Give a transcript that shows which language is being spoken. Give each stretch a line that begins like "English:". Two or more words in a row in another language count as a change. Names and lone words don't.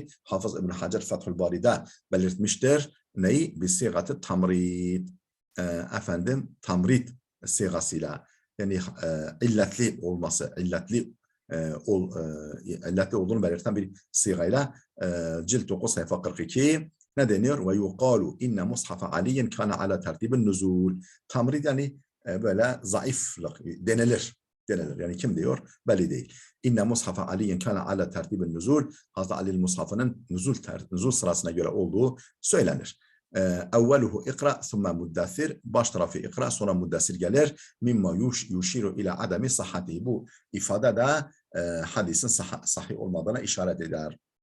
Turkish: Hafız İbn Hacer Fethül Bari'de belirtmiştir. Neyi? Bir sigatı tamrid. Efendim tamrid sigasıyla. Yani illetli olması, illetli olduğunu belirten bir sigayla cilt 9 sayfa 42 ne deniyor?
Arabic: ويقال إن مصحف علي كان على ترتيب النزول.
Turkish: Tamrid yani böyle zayıflık denilir. Yani kim diyor? Belli değil.
Arabic: إن مصحف علي كان على ترتيب النزول.
Turkish: Hazreti Ali'nin mushafının nuzul sırasına göre olduğu söylenir.
Arabic: أوله اقرأ ثم المدثر.
Turkish: Baş tarafı ikra sonra muddessir gelir.
Arabic: مما يشير إلى عدم صحة.
Turkish: Bu ifade de hadisin sahih olmadığına işaret eder.